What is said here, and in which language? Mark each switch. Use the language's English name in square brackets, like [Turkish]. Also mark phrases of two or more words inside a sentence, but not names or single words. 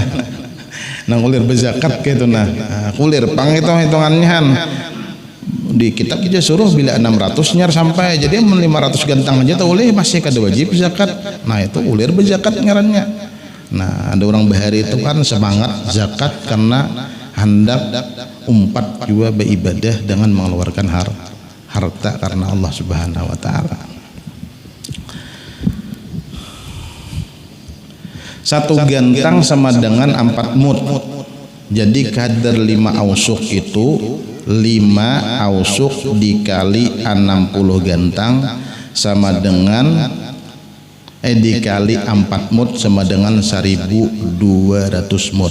[Banjar] Nang kulir berzakat gitu nah. Kulir pang hitungannya di kitab kita suruh bila 600 nyar sampai jadi 500 gantang aja tuh boleh masih kada wajib zakat. Nah, itu kulir berzakat ngarannya. Nah, ada orang bahari itu kan semangat zakat karena hendak umpat juga beribadah dengan mengeluarkan harta karena Allah [Arabic] سبحانه وتعالى. [Indonesian] Satu gantang sama dengan 4 mud. Jadi kadar 5 ausuk itu 5 ausuk dikali 60 gantang sama dengan dikali 4 mud sama dengan 1200 mud.